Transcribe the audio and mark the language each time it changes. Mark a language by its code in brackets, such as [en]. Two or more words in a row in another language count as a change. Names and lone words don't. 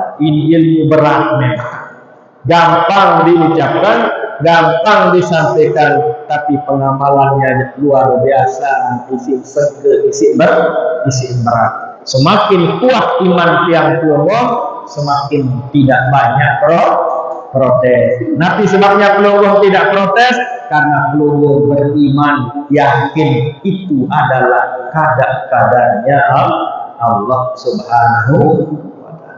[id] Ini ilmu berat memang, gampang diucapkan, gampang disampaikan, tapi pengamalannya luar biasa, isi berat. Semakin kuat iman [sas] tiang pelungguh, [id] semakin tidak banyak protes. Nabi sebabnya pelungguh tidak protes karena pelungguh beriman, yakin itu adalah kadarnya Allah [ar] Subhanahu wa ta'ala.